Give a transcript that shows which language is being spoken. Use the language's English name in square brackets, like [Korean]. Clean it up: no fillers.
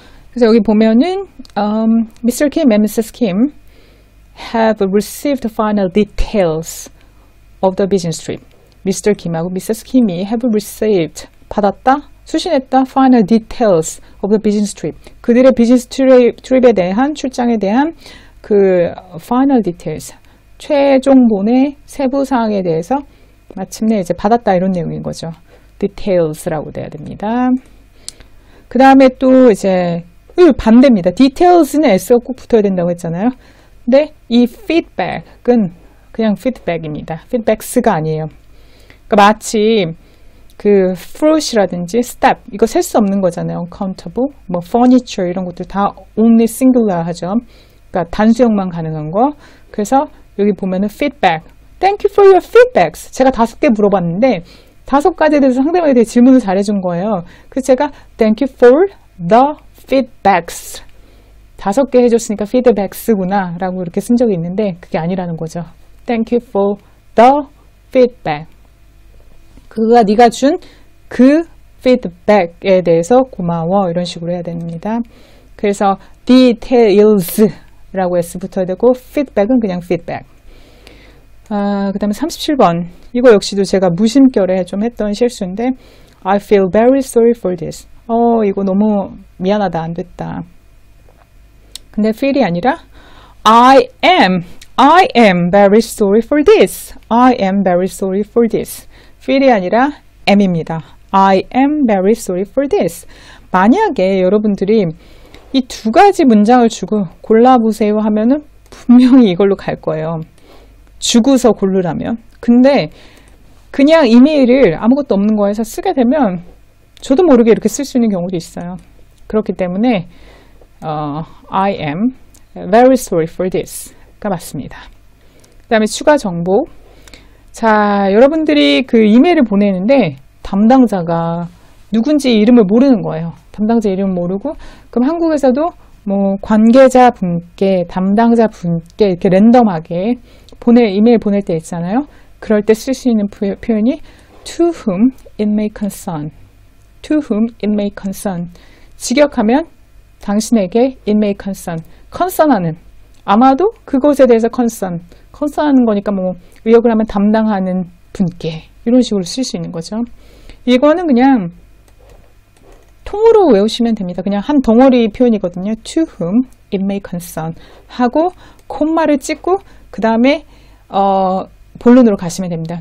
[Korean] 그래서 여기 보면은 Mr. [English] Kim and Mrs. Kim have received final details of the business trip. Mr. Kim하고 Mrs. Kim이 have received 받았다, 수신했다 final details of the business trip. [Korean] 그들의 비즈니스 트립에 대한 출장에 대한 그 final details 최종본의 세부 사항에 대해서 마침내 이제 받았다 이런 내용인 거죠. details라고 돼야 됩니다. 그 다음에 또 이제 반대입니다. details는 s가 꼭 붙어야 된다고 했잖아요. 근데 이 feedback은 그냥 feedback입니다. feedbacks가 아니에요. 그러니까 마치 그 fruit이라든지 step 이거 셀 수 없는 거잖아요. uncountable, 뭐 furniture 이런 것들 다 only singular 하죠. 그러니까 단수형만 가능한 거. 그래서 여기 보면은 feedback. [English] Thank you for your feedbacks. [Korean] 제가 5개 물어봤는데 5가지에 대해서 상대방에 대해 질문을 잘해준 거예요. [English] 그래서 제가 Thank you for the feedbacks. [Korean] 5개 해줬으니까 feedbacks구나 라고 이렇게 쓴 적이 있는데 그게 아니라는 거죠. [English] Thank you for the feedback. [Korean] 그가 네가 준 그 feedback에 대해서 고마워. 이런 식으로 해야 됩니다. 그래서 details 라고 S 붙어야 되고 feedback은 그냥 feedback. 그 다음에 37번. 이거 역시도 제가 무심결에 좀 했던 실수인데 I feel very sorry for this. 이거 너무 미안하다. 안 됐다. [English] 근데 feel이 아니라 I am very sorry for this. I am very sorry for this. [Korean] feel이 아니라 am입니다. [English] I am very sorry for this. [Korean] 만약에 여러분들이 이 2가지 문장을 주고 골라보세요 하면은 분명히 이걸로 갈 거예요. 주고서 고르라면. 근데 그냥 이메일을 아무것도 없는 거에서 쓰게 되면 저도 모르게 이렇게 쓸 수 있는 경우도 있어요. [English] 그렇기 때문에 I am very sorry for this가 맞습니다. [Korean] 그 다음에 추가 정보. 자, 여러분들이 그 이메일을 보내는데 담당자가 누군지 이름을 모르는 거예요. 담당자 이름을 모르고 그럼 한국에서도 뭐 관계자분께 담당자분께 이렇게 랜덤하게 이메일 보낼 때 있잖아요. [English] 그럴 때 쓸 수 있는 표현이 to whom it may concern. to whom it may concern. 직역하면 당신에게 it may concern. [Korean] concern하는. 아마도 그것에 대해서 concern하는 거니까 뭐 의역을 하면 담당하는 분께 이런 식으로 쓸 수 있는 거죠. 이거는 그냥 통으로 외우시면 됩니다. 그냥 한 덩어리 표현이거든요. to whom it may concern 하고 콤마를 찍고 그 다음에 본론으로 가시면 됩니다.